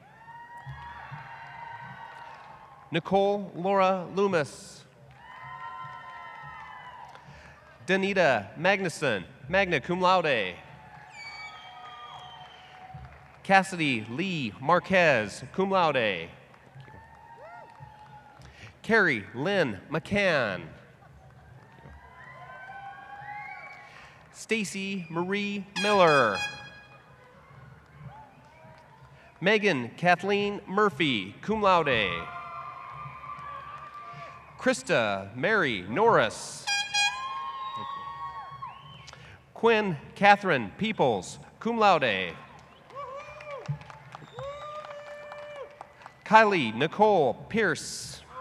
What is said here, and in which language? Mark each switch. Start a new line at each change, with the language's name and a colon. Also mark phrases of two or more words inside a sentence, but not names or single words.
English: Nicole Laura Loomis. Danita Magnuson,
Latin: magna cum laude.
English: Cassidy Lee Marquez,
Latin: cum laude.
English: Carrie Lynn McCann. Stacy Marie Miller. Megan Kathleen Murphy,
Latin: cum laude.
English: Krista Mary Norris. Quinn Catherine Peoples,
Latin: cum laude.
English: Kylie Nicole Pierce.